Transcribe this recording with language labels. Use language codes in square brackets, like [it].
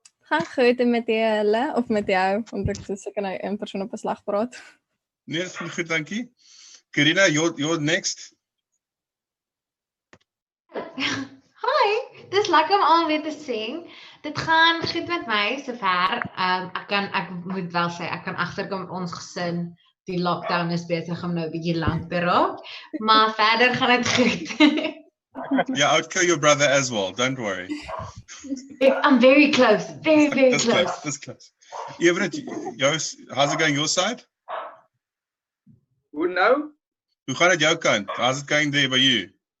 [af] Gaan goed en met julle of met jou, want ek sê ek kan nou een persoon op 'n slag praat. Nee, dat is goed, dankie. Karina, [en] you're next. [af] Hi, dis lekker om al weer te sien. Dit gaan goed met my sover. Ek moet wel sê ek kan agterkom met ons gesin. Die lockdown is besig om nou 'n bietjie lank te raak, maar verder gaan dit goed. [en] Yeah, I would kill your brother as well. Don't worry. I'm very close, very That's close. close. That's close. Everett, how's it going your side? [af] Hoe nou? Hoe gaan dit jou kant? [en] How's it going there by you?